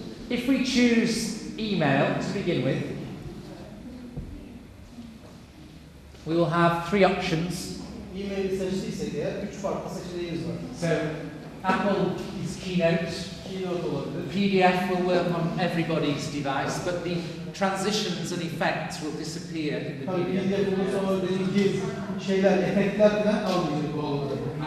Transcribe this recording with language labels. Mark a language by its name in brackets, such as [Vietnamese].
[English] If we choose email to begin with, we will have three options. [Turkish] E-mail'i seçtiysek eğer 3 farklı seçeneğimiz var. [English] So Apple is Keynote. [Turkish] Keynote olabilir. [English] PDF will work on everybody's device, but the transitions and effects will disappear in the [Turkish] Tabii [English] PDF. [Turkish] PDF bunun sonra dediğim şeyler, efektler falan kalmayacak bu oldu.